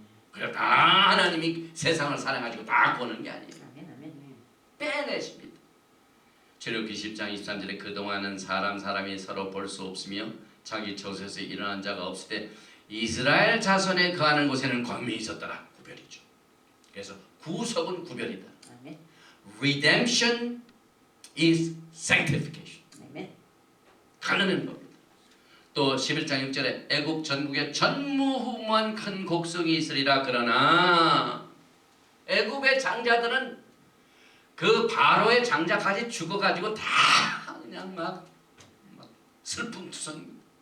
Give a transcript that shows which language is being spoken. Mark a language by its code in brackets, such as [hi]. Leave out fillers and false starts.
[ko] 그래 다 하나님이 세상을 사랑하시고 다 구하는 게 아니에요. 빼내십니다. 출애굽기 10장 23절에 그동안은 사람이 서로 볼 수 없으며 자기 처소에서 일어난 자가 없을 때 이스라엘 자손에 거하는 곳에는 권민이 있었더라. 구별이죠. 그래서 구속은 구별이다. [en] Redemption is sanctification. [ko] 가르는 겁니다. 또 11장 6절에 애굽 전국에 전무후무한 큰 곡성이 있으리라. 그러나 애굽의 장자들은 그 바로의 장자까지 죽어가지고 다 그냥 막 슬픔투성입니다.